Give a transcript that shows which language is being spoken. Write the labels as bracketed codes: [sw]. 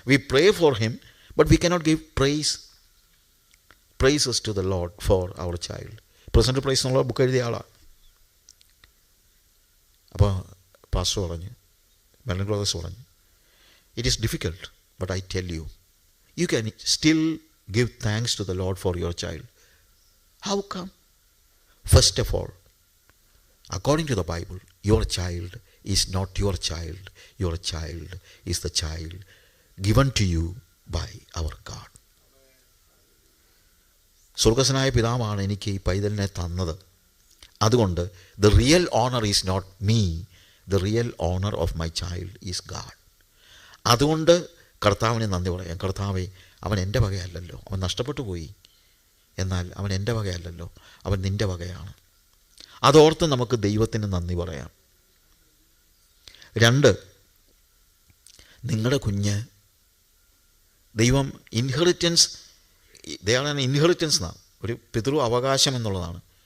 [en] We pray for him but we cannot give praises to the Lord for our child. [ml] Present price എന്നുള്ള book എഴുതിയ ആളാണ്. അപ്പോൾ pastor പറഞ്ഞു, Merlin ക്രോതേഴ്സ് പറഞ്ഞു, [en] It is difficult but I tell you, you can still give thanks to the Lord for your child. How come? First of all, according to the Bible, your child is not your child. Your child is the child given to you by our God. [ml] സ്വർഗസ്വനായ പിതാവാണ് എനിക്ക് ഈ പൈതലിനെ തന്നത്. [en] അതുകൊണ്ട് the real honor is not me. The real honor of my child is God. [ml] അതുകൊണ്ട് കർത്താവിനെ നന്ദി പറയാം. കർത്താവേ, അവൻ എൻ്റെ വകയല്ലല്ലോ, അവൻ നഷ്ടപ്പെട്ടു പോയി, എന്നാൽ അവൻ എൻ്റെ വകയല്ലല്ലോ, അവൻ നിൻ്റെ വകയാണ്. അതോർത്ത് നമുക്ക് ദൈവത്തിന് നന്ദി പറയാം. 2, നിങ്ങളുടെ കുഞ്ഞ് ദൈവം ഇൻഹെറിറ്റൻസ്, ദയാണ് ഇൻഹെറിറ്റൻസ് എന്നാണ്, ഒരു പിതൃ അവകാശം എന്നുള്ളതാണ്.